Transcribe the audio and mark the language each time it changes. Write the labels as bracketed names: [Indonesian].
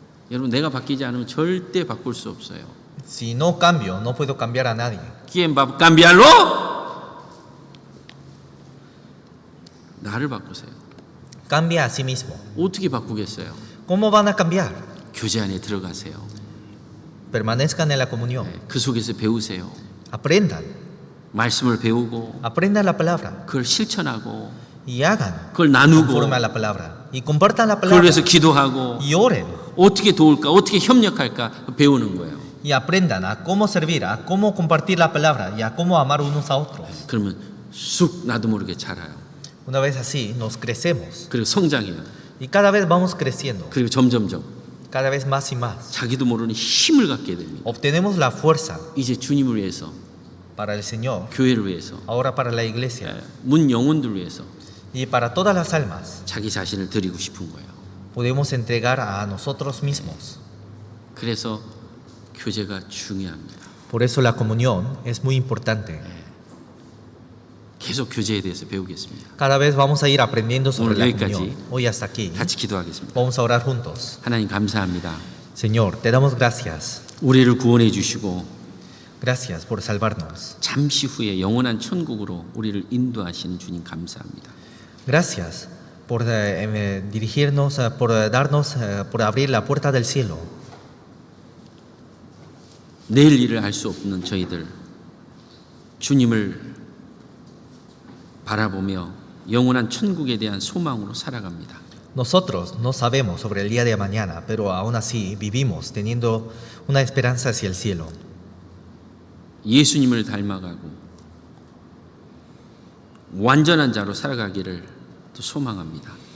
[Korean] 여러분 내가 바뀌지 않으면 절대 바꿀 수 없어요. [Spanish] Si no cambio, no puedo cambiar a nadie. ¿Quién va a cambiarlo? [Korean] 나를 바꾸세요. [Spanish] Cambia a sí mismo. [Korean] 어떻게 바꾸겠어요? [Spanish] ¿Cómo van a cambiar? [Korean] 교제 안에 들어가세요. [Spanish] Permanezcan en la comunión. [Korean] 예. 그 속에서 배우세요. [Spanish] Aprendan. [Korean] 말씀을 배우고 [Spanish] Aprendan la palabra [Korean] 그걸 실천하고 [Spanish] y hagan [Korean] 그걸 나누고 [Spanish] conforme a la palabra. Y compartan la [Korean] 그걸 [Spanish] palabra [Korean] 위해서 기도하고 [Spanish] y oren. [Korean] 어떻게 도울까, 어떻게 협력할까 배우는 거예요. [Spanish] Y aprendan a cómo servir, a cómo compartir la palabra y a cómo amar unos a otros. [Korean] 그러면 쑥 나도 모르게 자라요. [Spanish] Una vez así, nos crecemos. [Korean] 그리고 성장해요. [Spanish] Y cada vez vamos creciendo. [Korean] 그리고 점점점 [Spanish] Cada vez más y más. [Korean] 자기도 모르는 힘을 갖게 됩니다. [Spanish] Obtenemos la fuerza [Korean] 이제 주님을 위해서, [Spanish] para el Señor, [Korean] 교회를 위해서, [Spanish] ahora para la iglesia [Korean] 문 영혼들 위해서 [Spanish] y para todas las almas. [Korean] 자기 자신을 드리고 싶은 거예요. [Spanish] Podemos entregar a nosotros mismos. [Korean] 그래서 교제가 중요합니다. [Spanish] Por eso la comunión es muy importante. [Korean] 계속 교제에 대해서 배우겠습니다. [Spanish] Cada vez vamos a ir aprendiendo sobre [Korean] 오늘 [Spanish] la [Korean] 여기까지. [Spanish] comunión. Hoy hasta aquí. [Korean] 같이 기도하겠습니다. [Spanish] Vamos a orar juntos. [Korean] 하나님 감사합니다. [Spanish] Señor, te damos gracias. [Korean] 우리를 구원해 주시고 [Spanish] Gracias por salvarnos. [Korean] 잠시 후에 영원한 천국으로 우리를 인도하시는 주님 감사합니다. [Spanish] Gracias por dirigirnos, por darnos, por abrir la puerta del cielo. [Korean] 내일 일을 알 수 없는 저희들 주님을 바라보며 영원한 천국에 대한 소망으로 살아갑니다. [Spanish] Nosotros no sabemos sobre el día de mañana, pero aún así vivimos teniendo una esperanza hacia el cielo. [Korean] 예수님을 닮아가고 완전한 자로 살아가기를 또 소망합니다.